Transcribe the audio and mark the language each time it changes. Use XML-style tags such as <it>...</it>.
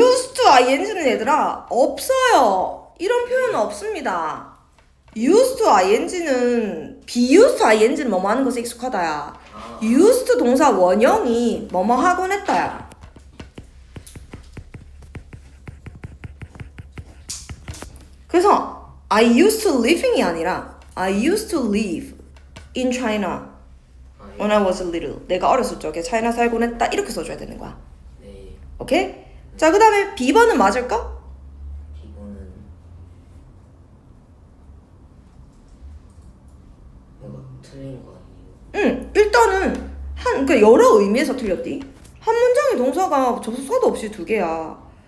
<ko>used to ing는 얘들아 없어요. 이런 표현은 없습니다. used to ing는 be used to ing는 뭐뭐 하는 것에 익숙하다야. used 동사 원형이 뭐뭐 하곤 했다야. 그래서</ko> <en>I used to living이 아니라 I used to live in China when I was little.</en> <ko>내가 어렸을 적에 차이나 살곤 했다. 이렇게 써줘야 되는 거야. 네. 오케이? 자, 그 다음에 B번은 맞을까? 이거는 이거 틀린 거 아니에요? 일단은 그러니까 여러 의미에서 틀렸디. 한 문장의 동사가 접속사도 없이 두 개야.</ko>